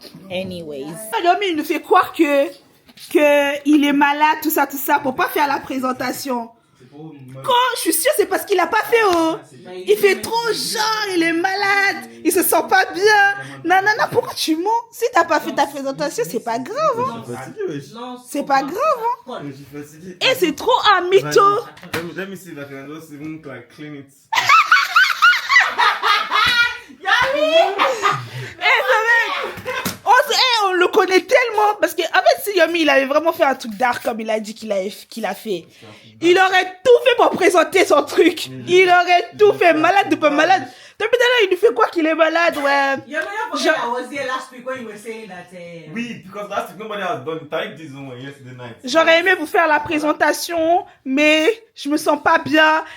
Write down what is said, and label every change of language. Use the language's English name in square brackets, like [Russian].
[French] Anyways. Yomi, il nous fait croire que il est malade, tout ça, pour pas faire la présentation. Quand je suis sûre, c'est parce qu'il a pas fait. Oh. Il fait trop genre, il est malade, il se sent pas bien. Non, pourquoi tu mens? Si t'as pas fait ta présentation, c'est pas grave. Hein. C'est pas grave. Hein. Et c'est trop un mytho. [English] Let me see if I can just even like clean it. [French] On le connaît tellement parce que en fait si Yomi il avait vraiment fait un truc d'art comme il a dit qu'il a fait, il aurait tout fait pour présenter son truc. Il aurait tout fait, malade de peu malade. Depuis là il nous fait quoi qu'il est malade, ouais. [English] I was here last week when you were saying that. Oui, because last week nobody has done Taïk this one yesterday night. [French] J'aurais aimé vous faire la présentation, mais je me sens pas bien.